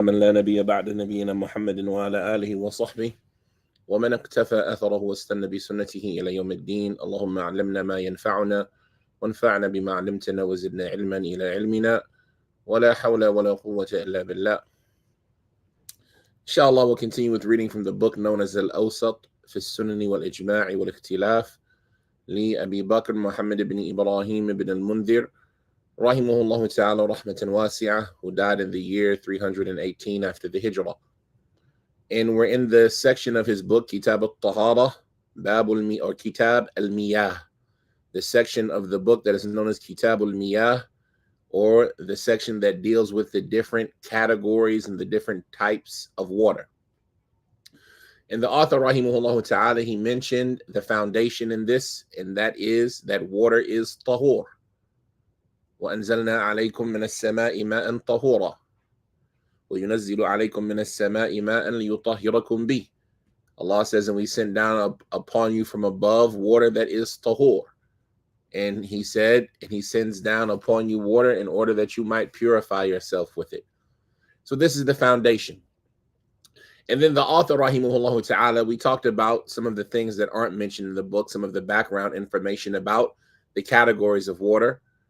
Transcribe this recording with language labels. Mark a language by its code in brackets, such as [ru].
[ar] من لا نبي بعد نبينا محمد وعلى آله وصحبه ومن اقتفى أثره واستنى بسنته إلى يوم الدين. اللهم علمنا ما ينفعنا وانفعنا بما علمتنا وزدنا علما إلى علمنا ولا حول ولا قوة إلا بالله. [en] Inshallah, we'll continue with reading from the book known as al-Awsat [ar] في السنن والإجماع والاختلاف لأبي بكر محمد بن إبراهيم بن المنذر [en] rahimahullah ta'ala rahmatan wasi'ah, who died in the year 318 after the Hijrah. And we're in the section of his book, Kitaab al-Tahara, or Kitaab al-Miyaah, the section of the book that is known as Kitaab al-Miyaah, or the section that deals with the different categories and the different types of water. And the author, rahimahullah ta'ala, he mentioned the foundation in this, and that is that water is tahur. [ar] وأنزلنا عليكم من السماء ماء طهورا وينزل عليكم من السماء ماء ليطهركم به. [en] Allah says, and we sent down upon you from above water that is tahur. And he said, and he sends down upon you water in order that you might purify yourself with it. So this is the foundation. And then the author, rahimahullah ta'ala, we talked about some of the things that aren't mentioned in the book, some of the background information about the categories of water.